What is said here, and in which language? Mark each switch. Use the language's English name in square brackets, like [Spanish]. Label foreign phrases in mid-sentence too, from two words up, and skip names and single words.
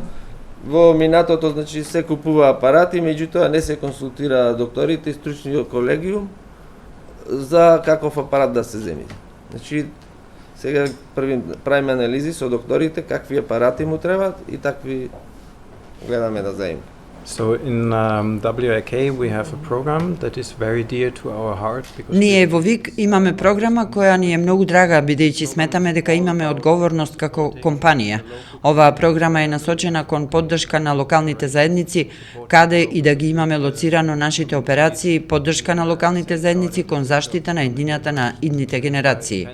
[Macedonian] Во минатото, значи, се купува апарати, меѓутоа не се консултира докторите и стручниот колегиум за каков апарат да се земи. Значи, сега правиме анализи со докторите какви апарати му требаат и такви гледаме да земиме. [English] So in WAK we have a program that is very dear to our heart because [Macedonian] ние во ВИК имаме програма која ни е многу драга бидејќи сметаме дека имаме одговорност како компанија. Оваа програма е насочена кон поддршка на локалните заедници, каде и да ги имаме лоцирано нашите операции, поддршка на локалните заедници кон заштита на иднината на идните генерации.